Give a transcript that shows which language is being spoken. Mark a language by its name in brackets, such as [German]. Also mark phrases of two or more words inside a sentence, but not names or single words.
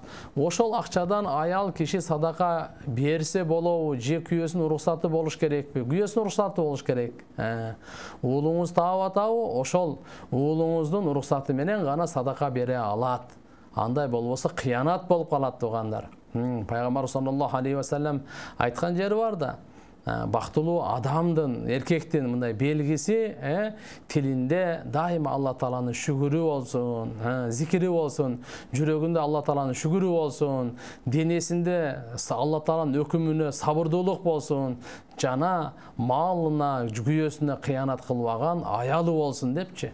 [Kyrgyz] Ошол акчадан аял киши садака берсе болобу, же күйөөсүнүн уруксаты болуш керекпи? Күйөөсүнүн уруксаты болуш керек. Уулуңуз таап атабы? Ошол уулуңуздун уруксаты менен гана садака бере алат. Андай болбосо кыянат болуп калат тугандар. Пайгамбар [Arabic] صلى الله عليه وسلم [Kyrgyz] айткан жери бар да. Бактылуу адамдын, эркектин мындай белгиси тилинде дайыма Алла Тааланын шүгүрү болсун, зикири болсун, жүрөгүндө Алла Тааланын шүгүрү болсун, денесинде Алла Тааланын өкүмүнө сабырдуулук болсун, жана малына, күйөөсүнө кыянат кылбаган аялы болсун депчи.